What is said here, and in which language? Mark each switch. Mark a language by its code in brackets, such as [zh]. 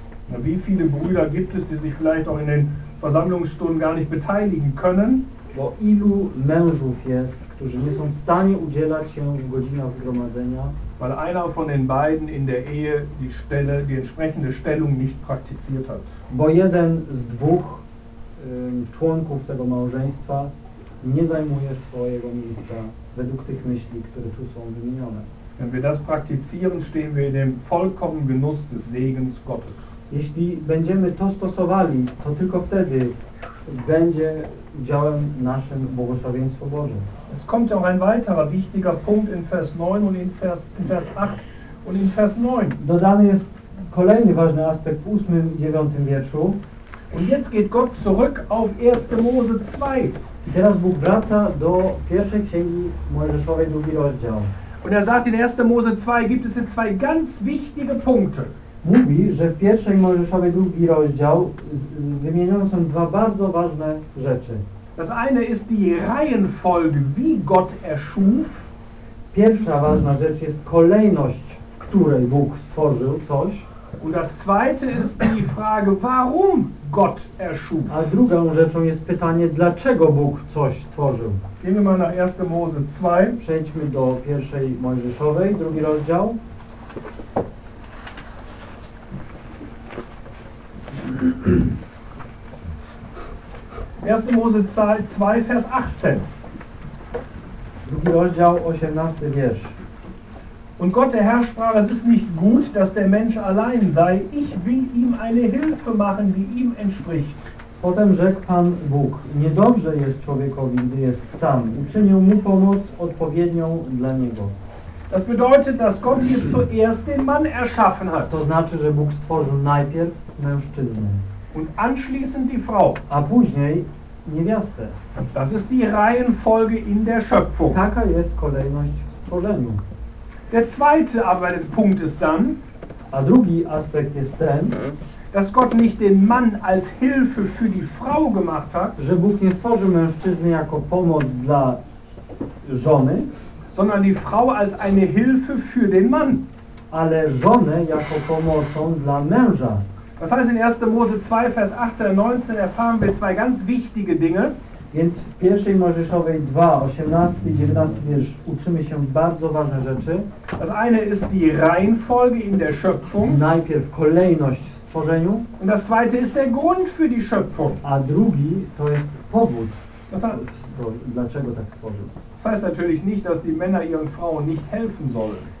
[de] Na wie viele Brüder gibt es, die sich vielleicht auch in den Versammlungsstunden gar nicht beteiligen können? [pl] Bo ilu mężów jest, którzy nie są w stanie udzielać się w godzinach zgromadzenia? [de] Weil einer von den beiden in der Ehe die Stelle, die entsprechende Stellung nicht praktiziert hat. [pl] Bo jeden z dwóch członków tego małżeństwa nie zajmuje swojego miejsca według tych myśli, które tu są wymienione. [de] Wenn wir das praktizieren, stehen wir in dem vollkommenen Genuss des Segens Gottes. [pl] Jeśli będziemy to stosowali, to tylko wtedy będzie działem naszym błogosławieństwo Boże. [de] Es kommt auch ein weiterer wichtiger Punkt in Vers 9 und in Vers 8 und in Vers 9. [pl] Dodany jest kolejny ważny aspekt w 8 i 9 wierszu. [de] Und jetzt geht Gott zurück auf 1. Mose 2. [pl] I teraz Bóg wraca do pierwszej księgi Mojżeszowej, drugi rozdział. [de] Und sagt, in 1. Mose 2 gibt es hier zwei ganz wichtige Punkte. [pl] Mówi, że w pierwszej Mojżeszowej drugi rozdział wymienione są dwa bardzo ważne rzeczy. [de] Das eine ist die Reihenfolge, wie Gott erschuf. [pl] Pierwsza ważna rzecz jest kolejność, w której Bóg stworzył coś. [de] Und das zweite ist die Frage, warum Gott erschuf. [pl] A drugą rzeczą jest pytanie, dlaczego Bóg coś stworzył. [de] Gehen wir mal nach 1. Mose 2. [pl] Przejdźmy do pierwszej Mojżeszowej, drugi rozdział. [de] Erste Mose 2, Vers 18. [pl] Drugi rozdział, 18 wiersz. [de] Und Gott, der Herr, sprach, es ist nicht gut, dass der Mensch allein sei. Ich will ihm eine Hilfe machen, die ihm entspricht. [pl] Potem rzekł Pan Bóg, niedobrze jest człowiekowi, gdy jest sam. Uczynił mu pomoc odpowiednią dla niego. [de] Das bedeutet, dass Gott hier zuerst den Mann erschaffen hat. [pl] To znaczy, że Bóg stworzył najpierw mężczyznę. [de] Und anschließend die Frau. [pl] A później niewiastę. [de] Das ist die Reihenfolge in der Schöpfung. [pl] Taka jest kolejność w stworzeniu. [de] Der zweite aber Punkt ist dann, [pl] a drugi aspekt jest ten, [de] dass Gott nicht den Mann als Hilfe für die Frau gemacht hat, [pl] że Bóg nie stworzył mężczyzny jako pomoc dla żony, [de] sondern die Frau als eine Hilfe für den Mann, [pl] ale żonę jako pomocą dla męża. [de] Das heißt, in 1. Mose 2, Vers 18 und 19 erfahren wir zwei ganz wichtige Dinge. [pl] Więc w 1. Mojżeszowej 2, 18 i 19 wiersz uczymy się bardzo ważne rzeczy. [de] Das eine ist die Reihenfolge in der Schöpfung. [pl] Najpierw kolejność w stworzeniu. [de] Und das zweite ist der Grund für die Schöpfung. [pl] A drugi to jest powód, dlaczego tak stworzył. [de] Das heißt natürlich nicht, dass die Männer ihren Frauen nicht helfen sollen.